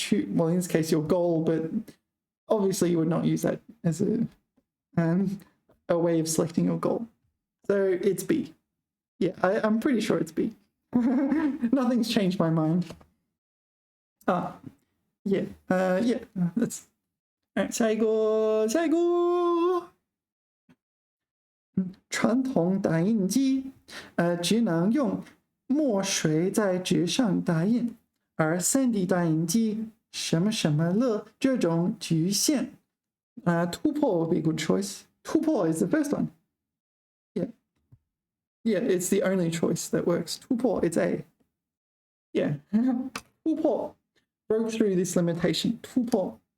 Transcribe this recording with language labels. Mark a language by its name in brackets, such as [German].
[English] Well, in this case, your goal, but obviously you would not use that as a way of selecting your goal. So it's B. Yeah, I'm pretty sure it's B. Nothing's changed my mind. That's all right. [Chinese] 下一个传统打印机只能用墨水在纸上打印，而3D 打印机什么什么了这种局限。 [English] 突破 would be a good choice. 突破 is the first one. Yeah, it's the only choice that works. 突破, it's A. Yeah. 突破 broke through this limitation. [Chinese] 突破.